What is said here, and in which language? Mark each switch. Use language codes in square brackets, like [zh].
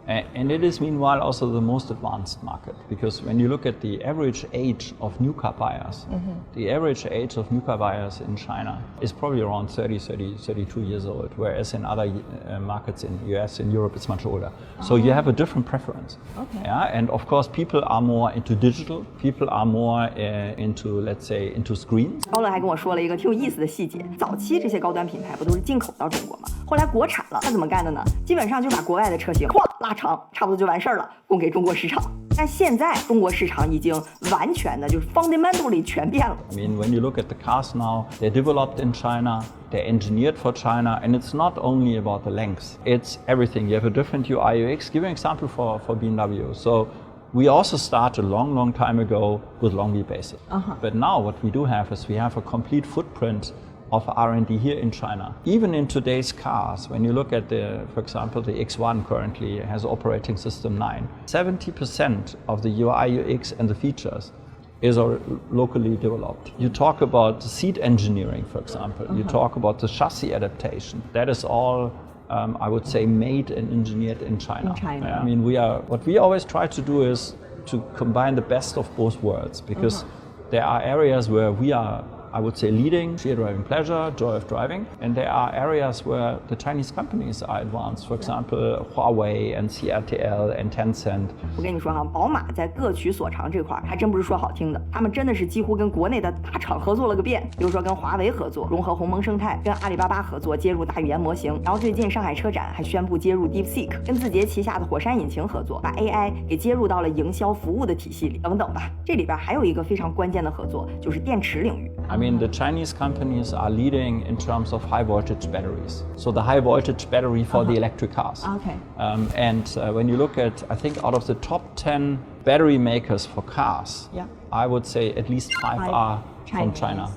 [en] And it is meanwhile also the most advanced market, because when you look at the average age of new car buyers, the average age of new car buyers in China is probably around 32 years old, whereas in other markets in the US and Europe it's much older. So you have a different preference. And of course people are more into digital, people are more into, let's say, into screens. [zh] 高乐还跟我说了一个挺有意思的细节，早期这些高端品牌不都是进口到中国吗？后来国产了，他怎么干的呢？基本上就把国外的车型拉长，差不多就完事儿了，供给中国市场。但现在中国市场已经完全的就是 fundamentally 全变了。 [en] I mean, when you look at the cars now, they're developed in China, they're engineered for China, and it's not only about the length, it's everything. You have a different UI UX. Give an example for BMW. So we also started a long time ago with long wheelbases. But now what we do have is we have a complete footprint of R&D here in China. Even in today's cars, when you look at for example, the X1 currently has operating system 9. 70% of the UI, UX and the features is locally developed. You talk about the seat engineering, for example. You talk about the chassis adaptation. That is all, I would say, made and engineered in China. I mean, what we always try to do is to combine the best of both worlds, because there are areas where we are, I would say, leading, sheer driving pleasure, joy of driving. And there are areas where the Chinese companies are advanced. For example, Huawei and CATL and Tencent. [zh] 我跟你说哈，宝马在各取所长这块还真不是说好听的，他们真的是几乎跟国内的大厂合作了个遍。比如说跟华为合作，融合鸿蒙生态；跟阿里巴巴合作，接入大语言模型。然后最近上海车展还宣布接入 DeepSeek，跟字节旗下的火山引擎合作，把 AI 给接入到了营销服务的体系里，等等吧。这里边还有一个非常关键的合作，就是电池领域。 [en] I mean, the Chinese companies are leading in terms of high voltage batteries. So the high voltage battery for the electric cars. Okay. And when you look at, I think out of the top 10 battery makers for cars, I would say at least 5 are from China.